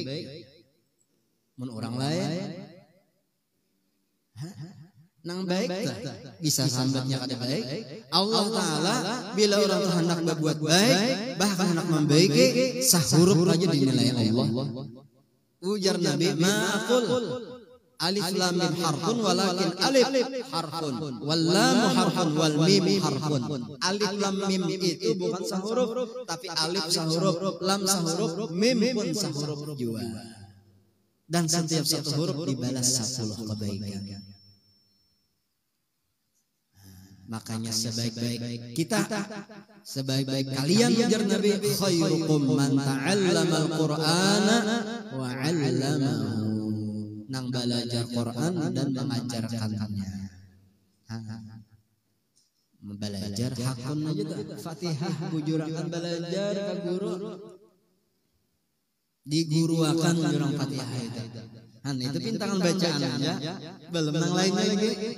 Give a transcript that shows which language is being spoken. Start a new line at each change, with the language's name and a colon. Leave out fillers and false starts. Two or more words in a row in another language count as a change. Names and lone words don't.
Banjar: Mun orang lain nang baik bisa sambatnya kada baik. Allah Taala bila orang hendak berbuat baik bahkan hendak membaiki sahuruf aja dinilai Allah. Ujar Nabi
Arabic: ما أقول ألم حرف ولكن ألف حرف ولام حرف وميم حرف.
Banjar: Alif lam mim itu bukan sahuruf tapi alif sahuruf, lam sahuruf, mim pun sahuruf juga. Dan setiap satu huruf dibalas 10 kebaikan. Makanya sebaik-baik kita, sebaik-baik kalian ujar Nabi
Arabic: خيركم من تعلم القرآن وعلمه.
Banjar: Nang belajar Quran dan mengajarkannya. Belajar hakun aja tuh Fatihah bujurakan belajar ke guru diguruakan jurang Fatihah itu. Itu pintangan bacaan aja belum yang lainnya lagi.